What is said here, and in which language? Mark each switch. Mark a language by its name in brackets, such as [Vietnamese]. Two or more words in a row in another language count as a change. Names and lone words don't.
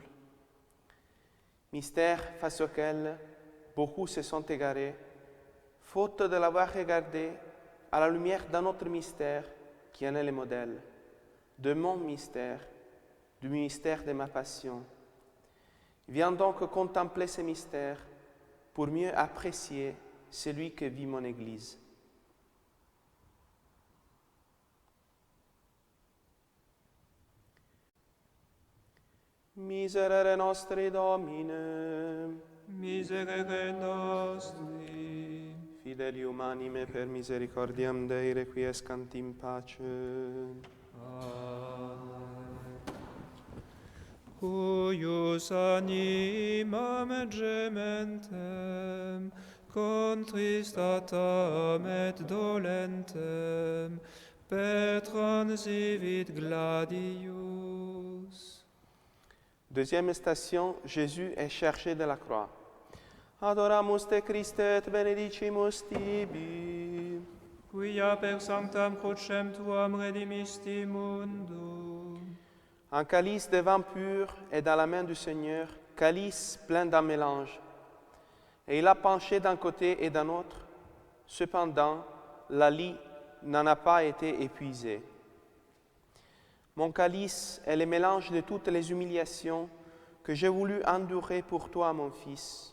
[French] Mystère face auquel beaucoup se sont égarés, faute de l'avoir regardé à la lumière d'un autre mystère qui en est le modèle, de mon mystère, du mystère de ma passion. Viens donc contempler ces mystères pour mieux apprécier celui que vit mon Église. [Latin] Miserere nostri Domine, Miserere nostri, fidelium anime per misericordiam Dei requiescant in pace. Huius animam gementem, contristatam et dolentem, per transivit gladius. [French] Deuxième station, Jésus est chargé de la croix. [Latin] Adoramus te Christe et benedicimus tibi. Quia per sanctam crucem tuam redimisti mundum. [French] Un calice de vin pur est dans la main du Seigneur, calice plein d'un mélange. Et il a penché d'un côté et d'un autre. Cependant, la lie n'en a pas été épuisée. Mon calice est le mélange de toutes les humiliations que j'ai voulu endurer pour toi, mon Fils.